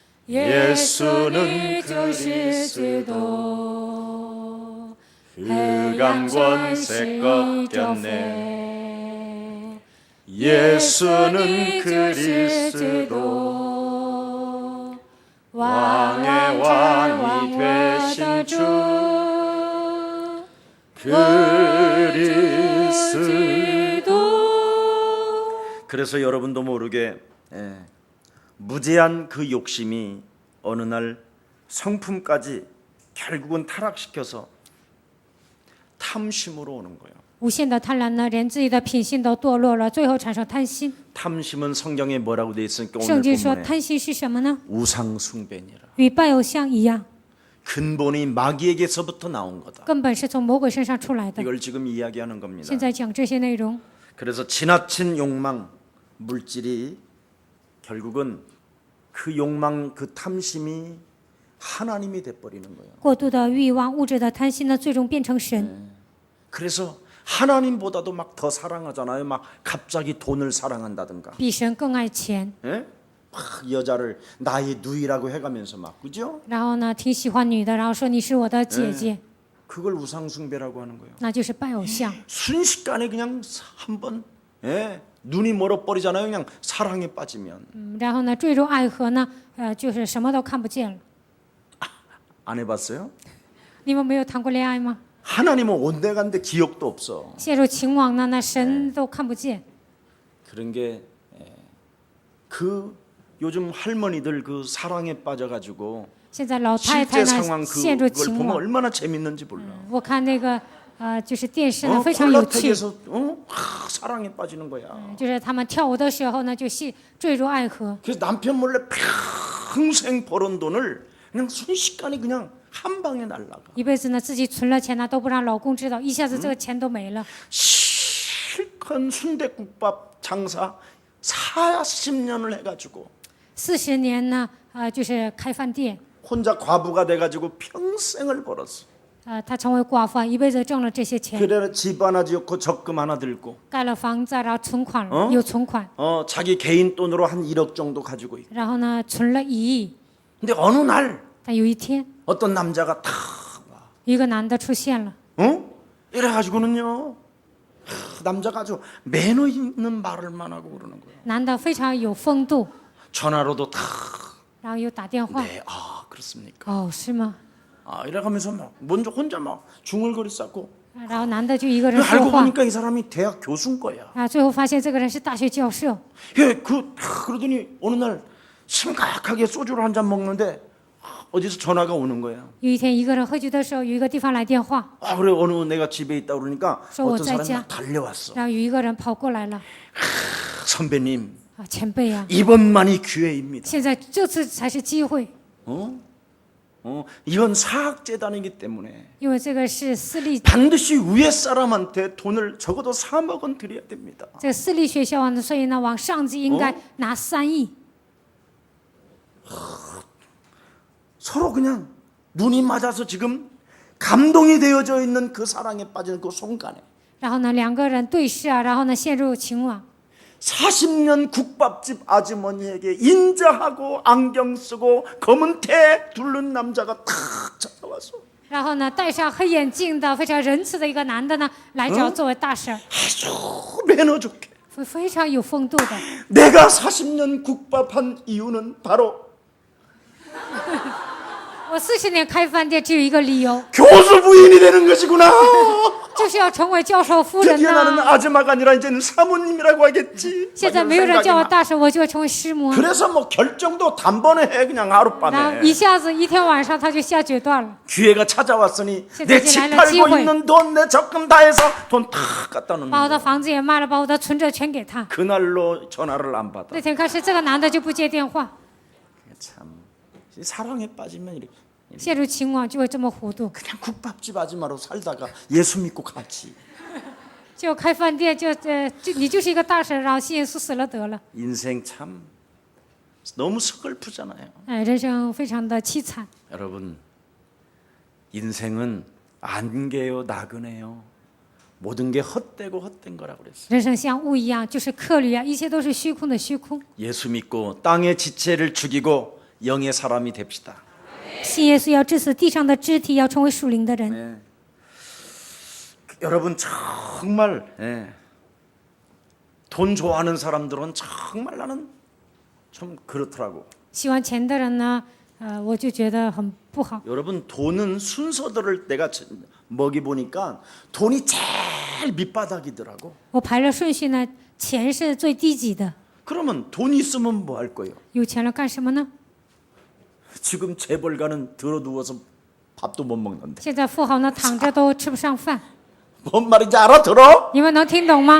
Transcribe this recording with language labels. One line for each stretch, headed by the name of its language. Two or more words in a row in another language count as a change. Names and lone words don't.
Korean: 예수는 그리스도 흑암 권세 꺾였네 예수는 그리스도 왕의 왕이 되신 주 그리스도. 그래서 여러분도 모르게 무제한 그 욕심이 어느 날 성품까지 결국은 타락시켜서 탐심으로 오는 거예요.
Chinese: 无限的贪婪呢，连自己的品性都堕落了，最后产生贪心。
Korean: 탐심은 성경에 뭐라고 되어 있으니까
Chinese: 圣
Korean: 오늘
Chinese: 经说，
Korean: 본문에
Chinese: 贪心是什么呢？
Korean: 우상 숭배니라.
Chinese: 与拜偶像一样，
Korean: 근본이 마귀에게서부터 나온 거다.
Chinese: 根本是从魔鬼身上出来的。
Korean: 이걸 지금 이야기하는 겁니다.
Chinese: 现在讲这些内容，
Korean: 그래서 지나친 욕망, 물질이 결국은 그 욕망, 그 탐심이 하나님이 돼버리는 거예요.
Chinese: 过度的欲望、物质的贪心呢，最终变成神。
Korean: 그래서 하나님보다도 막 더 사랑하잖아요. 막 갑자기 돈을 사랑한다든가.
Chinese: 比神更爱钱，
Korean: 예? 막 여자를 나의 누이라고 해가면서 막 그죠?
Chinese: 然后呢，挺喜欢女的，然后说你是我的姐姐，
Korean: 그걸 우상숭배라고 하는 거예요.
Chinese: 那就是拜偶像。
Korean: 순식간에 그냥 한번 예? 눈이 멀어버리잖아요. 그냥 사랑에 빠지면.
Chinese: 然后呢，坠入爱河呢，就是什么都看不见了。
Korean: 안 해봤어요?
Chinese: 你们没有谈过恋爱吗？
Korean: 하나님은 온데간데 기억도 없어.
Chinese: 陷入情网呢，那神都看不见。
Korean: 그런 게 그 요즘 할머니들 그 사랑에 빠져가지고
Chinese: 现在老太太
Korean: 실제
Chinese: 呢
Korean: 상황
Chinese: 陷入
Korean: 그걸
Chinese: 情
Korean: 보면
Chinese: 网。
Korean: 얼마나 재밌는지 몰라.
Chinese: 我看那个就是电视呢，非常有趣。
Korean: 콜라텍에서 사랑에 빠지는 거야.
Chinese: 就是他们跳舞的时候呢，就坠入爱河。
Korean: 그래서 남편 몰래 평생 벌은 돈을 그냥 순식간에 그냥 한 방에 날라가.
Chinese: 一辈子呢，自己存了钱呢，都不让老公知道，一下子这个钱都没了。
Korean: 실컷 순댓국밥 장사 40년을 해가지고
Chinese: 40 年呢，就是开饭店。
Korean: 혼자 과부가 돼가지고 평생을 벌었어.
Chinese: 他成为寡妇，一辈子挣了这些钱，
Korean: 그래 집 하나 지었고 적금 하나 들고
Chinese: 盖了房子，然后存款了，有存款，
Korean: 자기 개인 돈으로 한 1억 정도 가지고 있고.
Chinese: 然后呢，存了1亿。
Korean: 근데 어느 날
Chinese: 但有一天，
Korean: 어떤 남자가 탁
Chinese: 一个男的出现了，
Korean: 이래가지고는요 남자가 아주 매너 있는 말을만 하고 그러는 거예요.
Chinese: 男的非常有风度，
Korean: 전화로도 탁
Chinese: 然后又打电话，
Korean: 네, 그렇습니까?
Chinese: 哦，是吗？
Korean: 이래가면서 막 먼저 혼자 막 중얼거리 쌓고
Chinese: 然后男的就一个人
Korean: 알고
Chinese: 说话，
Korean: 보니까 이 사람이 대학 교수인 거야.
Chinese: 最后发现这个人是大学教授。
Korean: 예, 그러더니 어느 날 심각하게 소주를 한 잔 먹는데 어디서 전화가 오는 거야.
Chinese: 有一天，一个人喝酒的时候，有一个地方来电话，
Korean: 그래 어느 내가 집에 있다 그러니까 저 어떤 사람이 어쩌자. 막 달려왔어.
Chinese: 然后有一个人跑过来了，
Korean: 선배님
Chinese: 前辈啊，
Korean: 이번만이 기회입니다.
Chinese: 现在这次才是机会，
Korean: 이건 사학재단이기 때문에
Chinese: 因为这个是私立，
Korean: 반드시 위에 사람한테 돈을 적어도 3억 원 드려야 됩니다.
Chinese: 这个私立学校啊，所以呢，往上级应该拿3亿。
Korean: 서로 그냥 눈이 맞아서 지금 감동이 되어져 있는 그 사랑에 빠지는 그 순간에
Chinese: 然后呢，两个人对视啊，然后呢，陷入情网。
Korean: 40년 국밥집 아주머니에게 인자하고 안경 쓰고 검은 테 두른 남자가 탁 찾아와서
Chinese: 然后呢，戴上黑眼镜的非常仁慈的一个男的呢，来找作为大婶，
Korean: 아주 매너 좋게
Chinese: 非常有风度的。
Korean: 내가 40년 국밥한 이유는 바로
Chinese: 我40年开饭店只有一个理由，
Korean: 교수 부인이 되는 것이구나.
Chinese: 就是要成为教授夫人
Korean: 드디어 나는
Chinese: 呐。
Korean: 아줌마가 아니라 이제는 사모님이라고 하겠지.
Chinese: 现在
Korean: 막
Chinese: 没有
Korean: 이런
Chinese: 人叫我
Korean: 생각이 막.
Chinese: 大婶，我就会成为师母。
Korean: 그래서 뭐 결정도 단번에 해 그냥
Chinese: 然后
Korean: 하룻밤에.
Chinese: 一下子一天晚上他就下决断了。
Korean: 기회가 찾아왔으니 진짜 내 이제 집 나는 팔고 기회. 있는 돈 내 적금 다 해서 돈 다 갖다 놓는
Chinese: 把我的
Korean: 거야.
Chinese: 房子也卖了，把我的存折全给他。
Korean: 그날로 전화를 안 받아.
Chinese: 那天开始，这个男的就不接电话，
Korean: 참 사랑에 빠지면 이렇게
Chinese: 陷入情网就会这么糊涂。
Korean: 그냥 국밥집 아줌마로 살다가 예수 믿고 가지.
Chinese: 就开饭店，你就是一个大婶，然后信耶稣死了得了。
Korean: 인생 참 너무 서글프잖아요.
Chinese: 人生非常的凄惨。
Korean: 여러분 인생은 안개요 나그네요. 모든 게 헛되고 헛된 거라고 그랬어요.
Chinese: 人生像雾一样，就是客旅啊，一切都是虚空的虚空。
Korean: 예수 믿고 땅의 지체를 죽이고 영의 사람이 됩시다.
Chinese: 信耶稣要致死地上的肢体，要成为属灵的人。
Korean: 네. 여러분 정말 돈 좋아하는 사람들은 정말 나는 좀 그렇더라고.
Chinese: 喜欢钱的人呢，我就觉得很不好。
Korean: 여러분 돈은 순서들을 내가 먹이 보니까 돈이 제일 밑바닥이더라고.
Chinese: 我排了顺序呢，钱是最低级的。
Korean: 그러면 돈 있으면 뭐 할 거예요?
Chinese: 有钱了干什么呢？
Korean: 지금 재벌가는 들어 누워서 밥도 못 먹는데.
Chinese: 现在富豪呢，躺着都吃不上饭。
Korean: 뭔 말인지 알아들어?
Chinese: 你们能听懂吗？